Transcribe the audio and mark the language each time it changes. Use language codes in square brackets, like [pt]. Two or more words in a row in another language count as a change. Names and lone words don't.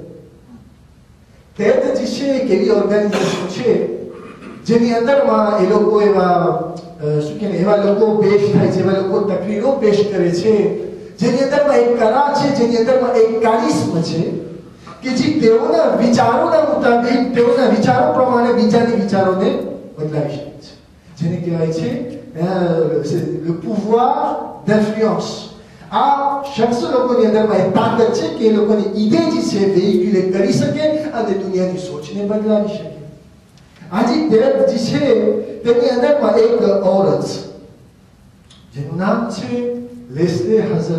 [gu] ટેડ જે છે એક એવી ઓર્ગેનાઇઝેશન છે જેની અંદરમાં એ લોકો એવા લોકો પેશ થાય છે, એવા લોકો તકરીરો પેશ કરે છે, જેની અંદરમાં એક કલા છે, જેની અંદરમાં એક કારિશ્મ છે કે જે તેઓના વિચારોના મુતાબિક, તેઓના વિચારો પ્રમાણે બીજાની વિચારોને બદલાવી શકે છે, જેને કહેવાય છે [fr] le pouvoir d'influence. [gu] આ શખ્સ લોકોની અંદરમાં એક તાકાત છે કે એ લોકોની ઈડે જે છે વેહિક્યુલેટ કરી શકે અને દુનિયાની સોચને બદલાવી શકે. આજે ટેડ જે છે તેની અંદરમાં એક औरत જેનું નામ છે લેસ્લે હઝલટન.